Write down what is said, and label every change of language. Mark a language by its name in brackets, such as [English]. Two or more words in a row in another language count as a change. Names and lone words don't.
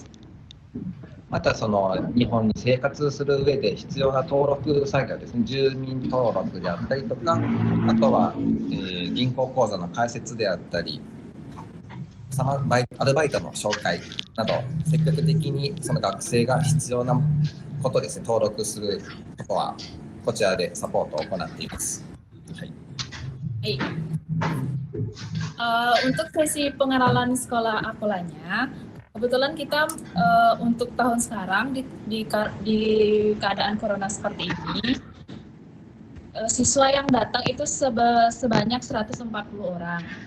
[Japanese] またその日本に生活する上で必要な登録作業ですね、住民登録であったりとか、あとは、銀行口座の開設であったり、アルバイトの紹介など積極的にその学生が必要なことですね、登録することはこちらでサポートを行っています。はい。 [Indonesian] Untuk sesi pengenalan sekolah Akolanya, kebetulan kita untuk tahun sekarang di keadaan corona seperti ini, siswa yang datang itu sebanyak 140 orang.